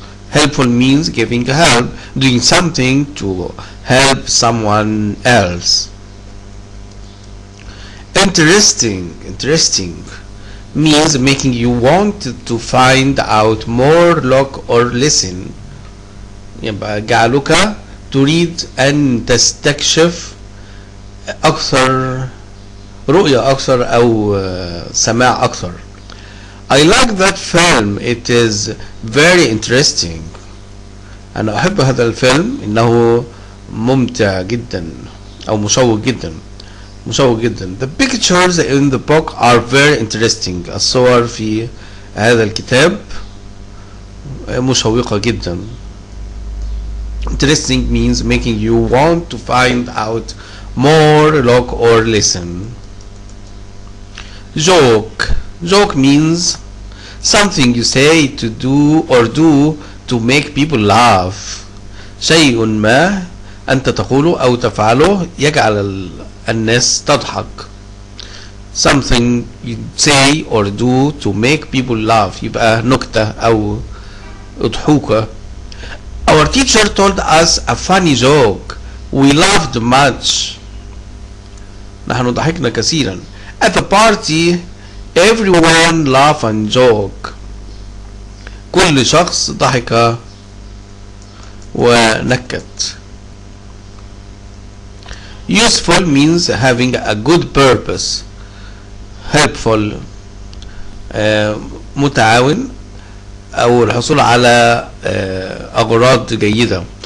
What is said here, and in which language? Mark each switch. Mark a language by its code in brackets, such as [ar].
[en] Helpful means giving help, doing something to help someone else. Interesting means making you want to find out more, look or listen. [ar] يبقى جعلك تريد أن تستكشف أكثر، رؤية أكثر أو سماع أكثر. [en] I like that film. It is very interesting. [ar] أنا أحب هذا الفيلم، إنه ممتع جدا أو مشوق جدا. مشوق جدا. [en] The pictures in the book are very interesting. [ar] الصور في هذا الكتاب مشوقة جدا. [en] Interesting means making you want to find out more, look or listen. Joke. Joke means something you say to do or do to make people laugh. [ar] شيء ما أنت تقوله أو تفعله يجعل الناس تضحك. [en] Something you say or do to make people laugh. [ar] يبقى نكتة أو أضحوكة. [en] Our teacher told us a funny joke. We laughed much. [ar] نحن ضحكنا كثيرا. [en] At the party everyone laughed and joke. [ar] كل شخص ضحك ونكت. [en] Useful means having a good purpose. [ar] Helpful متعاون أو الحصول على أغراض جيدة.